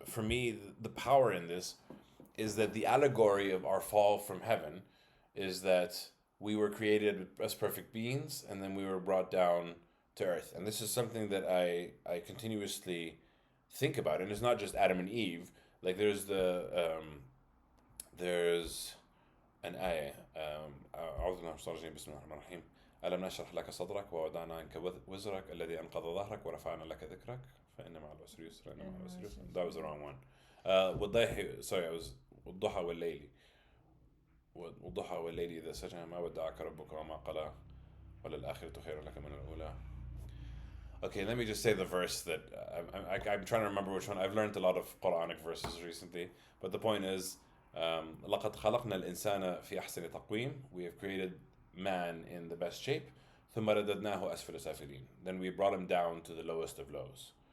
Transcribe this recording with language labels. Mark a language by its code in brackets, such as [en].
[en] For me, the power in this is that the allegory of our fall from heaven is that we were created as perfect beings and then we were brought down to earth. And this is something that I continuously think about. And it's not just Adam and Eve. Like there's an ayah. [ar] أعوذ بالله من الشيطان الرجيم بسم الله الرحمن الرحيم ألم نشرح لك صدرك ووضعنا عنك وزرك الذي أنقض ظهرك ورفعنا لك ذكرك فإن مع العسر يسرا إن مع العسر يسرا. [en] That was the wrong one. Sorry, I was [ar] والضحى والليل والضحى والليل إذا سجى ما ودعك ربك وما قلى وللآخرة خير لك من الأولى. [en] Okay, let me just say the verse that I'm trying to remember which one. I've learned a lot of Quranic verses recently, but the point is, [ar] لقد خلقنا الإنسان في أحسن تقويم. [en] We have created man in the best shape. [ar] ثم رددناه أسفل سافلين. [en] Then we brought him down to the lowest of lows.